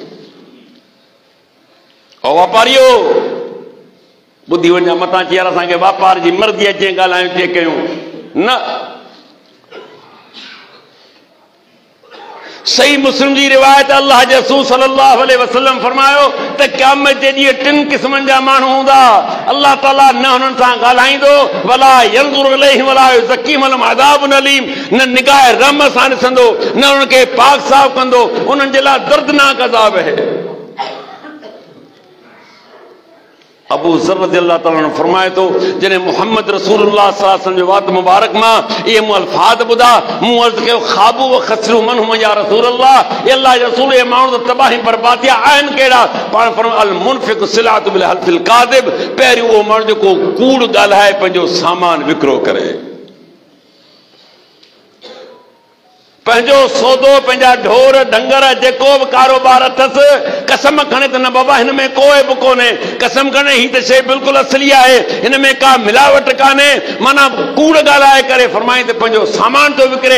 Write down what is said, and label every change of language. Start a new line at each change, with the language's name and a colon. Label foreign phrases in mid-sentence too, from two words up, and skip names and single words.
Sindhi: ओ वापारियो ॿुधी वञा मथां चयार असांखे वापार जी मर्ज़ी अचे ॻाल्हायूं चे कयूं न। सही मुस्लिम जी रिवायत अल्लाह जे रसूल
Arabic: صلى الله عليه وسلم
Sindhi: फरमायो त क़यामत जे ॾींहुं 3 क़िस्मनि जा माण्हू हूंदा। अल्लाह ताला न हुननि सां ॻाल्हाईंदो,
Arabic: ولا ينظر إليهم ولا يزكيهم ولهم عذاب أليم,
Sindhi: न निगाह रहम सां ॾिसंदो, न उन्हनि खे पाक साफ़ कंदो, उन्हनि जे लाइ दर्दनाक अज़ाब आहे। अबू ज़र
Arabic: رضي الله تعالى عنه
Sindhi: फरमाए थो जॾहिं मुहम्मद रसूलुल्लाह
Arabic: صلى الله عليه وسلم
Sindhi: जो वात मुबारक मां इहे मूं अल्फाज़ ॿुधा, मूं अर्ज़ कयो
Arabic: خابوا وخسروا من هم يا رسول الله,
Sindhi: ये अल्लाह जे रसूल, ये माण्हू त तबाही बर्बादिया आहिनि कहिड़ा? पाण फरमायो
Arabic: المنفق سلعته بالحلف الكاذب,
Sindhi: पहिरियों उहो माण्हू जेको कूड़ ॻाल्हाए पंहिंजो सामान विकिरो करे, पंहिंजो सौदो, पंहिंजा ढोर डंगर जेको बि कारोबार अथसि, कसम खणे त न बाबा हिन में कोई बि कोन्हे, कसम खणे ही त शइ बिल्कुलु असली आहे, हिन में का मिलावट कान्हे, माना कूड़ ॻाल्हाए करे फरमाई त पंहिंजो सामान थो विकिरे।